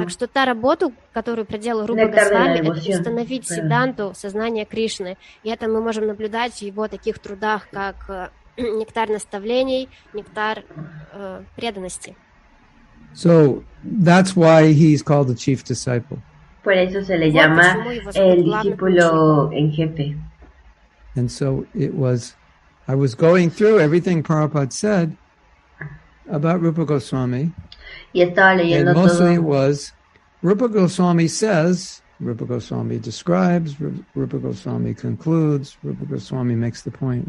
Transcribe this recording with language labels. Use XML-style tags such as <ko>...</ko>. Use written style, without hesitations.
<ru>Так что та работа, которую проделал Рупа Госвами, это установить Сиддханту сознания Кришны. И это мы можем наблюдать в его таких трудах, как Нектар наставлений, Нектар преданности.</ru> <en>So that's why he's called the chief disciple.</en> <es>por eso se le llama el discípulo en jefe.</es> <en>And so I was going through everything Prabhupada said about Rupa Goswami.</en> <es>Y estaba leyendo</es> <en>and mostly it was Rupa Goswami says, Rupa Goswami describes, Rupa Goswami concludes, Rupa Goswami makes the point.</en>